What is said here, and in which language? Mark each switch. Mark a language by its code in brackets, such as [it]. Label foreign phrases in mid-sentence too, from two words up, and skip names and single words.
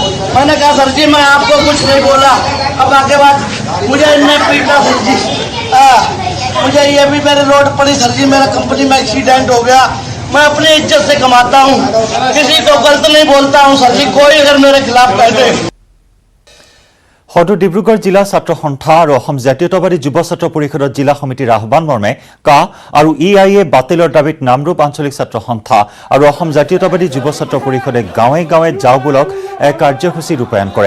[hi] मैंने कहा सर जी मैं आपको कुछ नहीं बोला, अब आगे बात मुझे इनने पीटा सर जी। मुझे ये भी मेरे रोड पड़ी सर जी, मेरा कंपनी में एक्सीडेंट हो गया। मैं अपनी इज्जत से कमाता हूँ, किसी को गलत नहीं बोलता हूँ सर जी, कोई अगर मेरे खिलाफ कह दे। [as] সদৌ ডিব্ৰুগড় জিলা ছাত্ৰ সন্থা আৰু অসম জাতীয়তাবাদী যুৱ ছাত্ৰ পৰিষদৰ জিলা সমিতিৰ আহ্বান মৰ্মে কা আৰু ইআইএ বাতিলৰ দাবীত নামৰূপ আঞ্চলিক ছাত্ৰ সন্থা আৰু অসম জাতীয়তাবাদী যুৱ ছাত্ৰ পৰিষদে গাঁৱে গাঁৱে যাওঁ বোলক এক কাৰ্যসূচী ৰূপায়ণ কৰে।